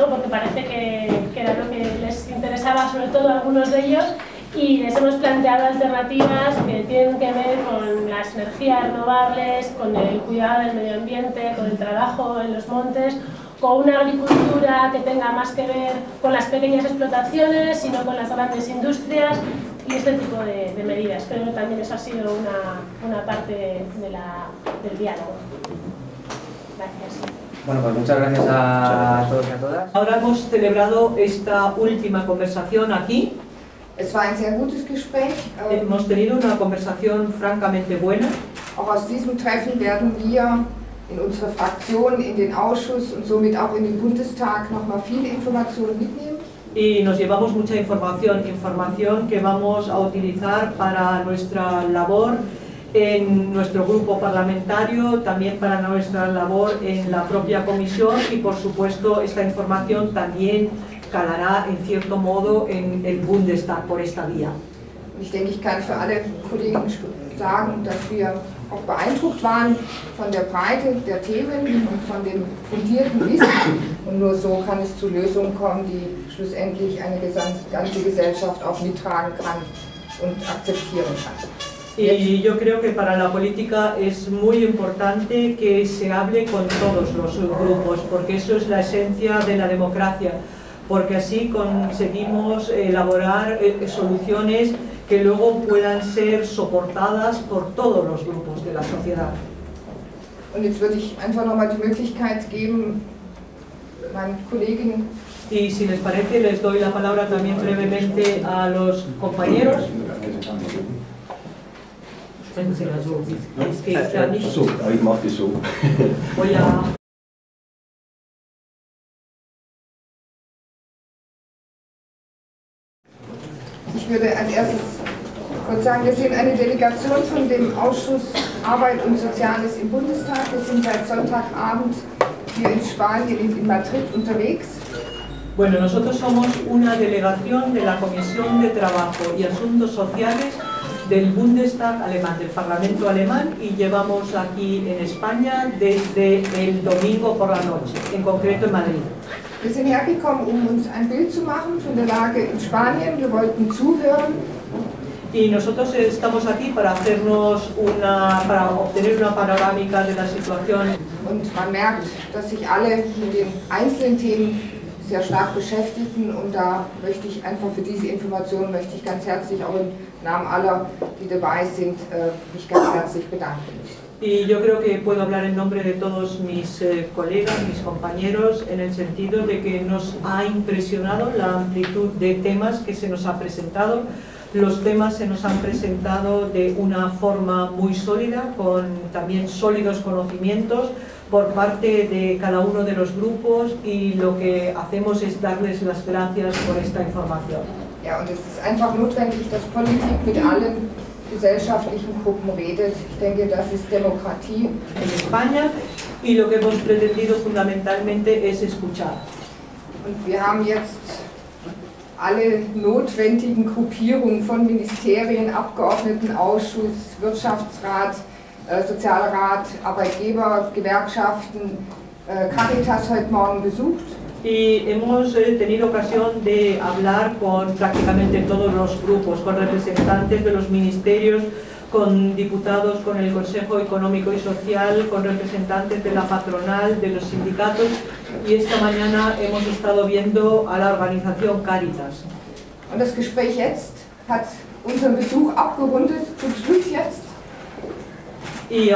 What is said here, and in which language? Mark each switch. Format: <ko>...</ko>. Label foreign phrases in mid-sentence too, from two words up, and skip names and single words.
<es>Porque parece que era lo que les interesaba sobre todo a algunos de ellos, y les hemos planteado alternativas que tienen que ver con las energías renovables, con el cuidado del medio ambiente, con el trabajo en los montes, con una agricultura que tenga más que ver con las pequeñas explotaciones, sino con las grandes industrias y este tipo de medidas. Creo que también eso ha sido una parte del diálogo. Gracias. Bueno, pues muchas gracias a todos y a todas. Ahora hemos celebrado esta última conversación aquí.</es> <de>Es war ein sehr gutes Gespräch.</de> <es>Hemos tenido una conversación francamente buena.</es> <de>Auch aus diesem Treffen werden wir in unsere Fraktion, in den Ausschuss und somit auch in den Bundestag noch mal viele Informationen mitnehmen.</de> <es>Y nos llevamos mucha información que vamos a utilizar para nuestra labor en nuestro grupo parlamentario, también para nuestra labor en la propia comisión, y por supuesto esta información también calará en cierto modo en el Bundestag por esta vía.</es> <de>Ich denke, ich kann für alle Kollegen sagen, dass wir auch beeindruckt waren von der Breite der Themen und von dem fundierten Wissen. Und nur so kann es zu Lösungen kommen, die schlussendlich eine ganze Gesellschaft auch mittragen kann und akzeptieren kann.</de> <es>Y yo creo que para la política es muy importante que se hable con todos los grupos, porque eso es la esencia de la democracia, porque así conseguimos elaborar soluciones que luego puedan ser soportadas por todos los grupos de la sociedad.</es> <de>Und jetzt würde ich einfach nochmal die Möglichkeit geben, meinen Kollegen.</de> <es>Y si les parece, les doy la palabra también brevemente a los compañeros. Es que está nicht.</es> <de>So, ich mache das so.</de> <es>Voy a</es> <de>Ich würde als erstes kurz sagen, wir sind eine Delegation von dem Ausschuss Arbeit und Soziales im Bundestag. Wir sind seit Sonntagabend hier in Spanien, in Madrid unterwegs.</de> <es>Bueno, nosotros somos una delegación de la Comisión de Trabajo y Asuntos Sociales del Bundestag alemán, del Parlamento alemán, y llevamos aquí en España desde el domingo por la noche, en concreto en Madrid.</es> <de>Wir sind hergekommen, uns ein Bild zu machen von der Lage in Spanien. Wir wollten zuhören.</de> <es>Y nosotros estamos aquí para para obtener una panorámica de la situación.</es> <de>Und man merkt, dass sich alle mit den einzelnen Themen sehr stark beschäftigen, und da möchte ich einfach für diese Information ganz herzlich auch im Namen aller, die dabei sind, mich ganz herzlich bedanken.</de> <es>Y yo creo que puedo hablar en nombre de todos mis colegas, mis compañeros, en el sentido de que nos ha impresionado la amplitud de temas que se nos ha presentado. Los temas se nos han presentado de una forma muy sólida, con también sólidos conocimientos por parte de cada uno de los grupos, y lo que hacemos es darles las gracias por esta información.</es> <de>Ja, und es ist einfach notwendig, dass Politik mit allen gesellschaftlichen Gruppen redet. Ich denke, das ist Demokratie.</de> <es>En España, y lo que hemos pretendido fundamentalmente es escuchar.</es> <de>Und wir haben jetzt alle notwendigen Gruppierungen von Ministerien, Abgeordnetenausschuss, Wirtschaftsrat, Sozialrat, Arbeitgeber, Gewerkschaften, Caritas heute Morgen besucht.</de> <es>Y hemos tenido ocasión de hablar con prácticamente todos los grupos, con representantes de los ministerios, con diputados, con el Consejo Económico y Social, con representantes de la patronal, de los sindicatos, y esta mañana hemos estado viendo a la organización Cáritas.</es> <de>Und das Gespräch jetzt hat unseren Besuch abgerundet, zum Schluss jetzt.</de> <es>Y</es>